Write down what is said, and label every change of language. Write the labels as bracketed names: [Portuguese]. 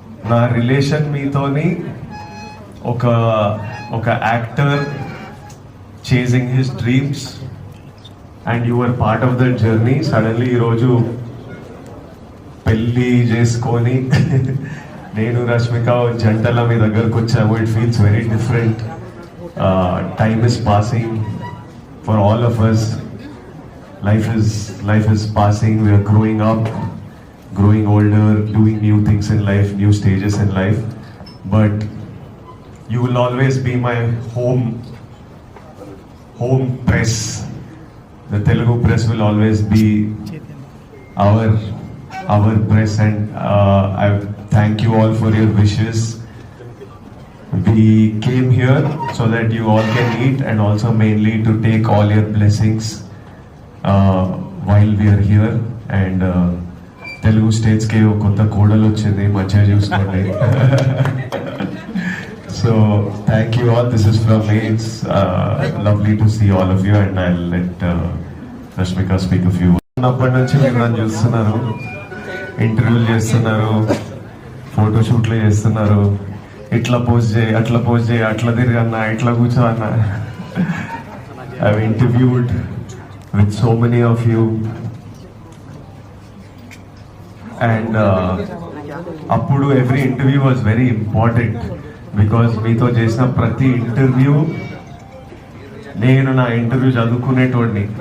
[Telugu] నా రిలేషన్ మీతోని ఒక [English] Actor chasing his dreams and you are part of that journey. [Telugu] Suddenly ఈరోజు పెళ్ళి చేసుకొని నేను రష్మిక జంటల మీ దగ్గరకు వచ్చాము. [English] It feels very different. Time is passing for all of us. Life is passing. We are growing up, growing older, doing new things in life, new stages in life. But you will always be my home press. The Telugu press will always be our press, and I thank you all for your wishes. We came here so that you all can eat and also mainly to take all your blessings while we are here. And Telugu states [Telugu] ke kotta kodalu ochindi, manchiga chuskondi. [English] So thank you all. This is from me. It's lovely to see all of you, and I'll let Rashmika speak a few. [Telugu] అప్పటి నుంచి మీరు నన్ను చూస్తున్నారు, ఇంటర్వ్యూలు చేస్తున్నారు, ఫోటోషూట్లు చేస్తున్నారు. ఇట్లా post చేయి, అట్లా పోస్ట్ చేయి, అట్లా తిరిగన్నా, ఇట్లా కూర్చో అన్న. [English] I interviewed with so many of you and అప్పుడు every interview was very important because [Telugu] మీతో చేసిన ప్రతి ఇంటర్వ్యూ నేను నా ఇంటర్వ్యూ చదువుకునేటోడిని.